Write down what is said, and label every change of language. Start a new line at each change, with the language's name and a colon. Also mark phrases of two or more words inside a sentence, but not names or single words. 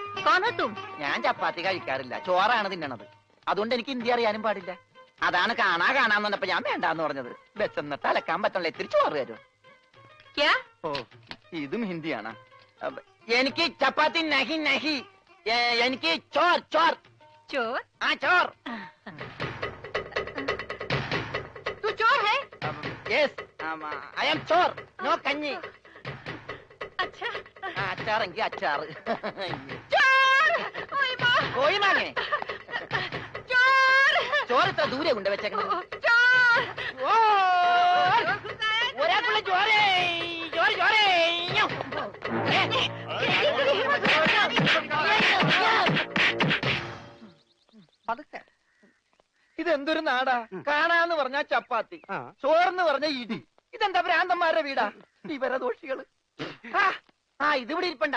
Malayalam: ഞാൻ ചപ്പാത്തി കഴിക്കാറില്ല, ചോറാണ് തിന്നണത്. അതുകൊണ്ട് എനിക്ക് ഹിന്ദി അറിയാനും പാടില്ല. അതാണ് കാണാന്ന് പറഞ്ഞപ്പോ ഞാൻ വേണ്ടാന്ന് പറഞ്ഞത്. ബസ്സെന്നിട്ട് അലക്കാൻ പറ്റണല്ലോ, ഇത്തിരി ചോറ് തരുമോ? ഓ, ഇതും ഹിന്ദിയാണ്. എനിക്ക് ചപ്പാത്തി
Hindi: नहीं नहीं,
Malayalam: എനിക്ക് ചോർ ചോർ ചോർ. ആ ചോർ.
Hindi: तू चोर है?
English: Yes, I am चोर. No कन्नी.
Hindi: अच्छा. अचार अचार. चोर. कोई मांगे. चोर. चोर इतना दूर है गुंडे बच्चे के. चोर. ओरे पुले चोरे. चोर चोरे.
Malayalam: പതുക്കെ. ഇതെന്തൊരു നാടാ? കാണാന്ന് പറഞ്ഞാ ചപ്പാത്തി, ചോറെന്ന് പറഞ്ഞ ഇടി. ഇതെന്താ ഭ്രാന്തന്മാരുടെ വീടാ? വിവരദോഷികള്. ഇതിവിടെ ഇരിപ്പണ്ട.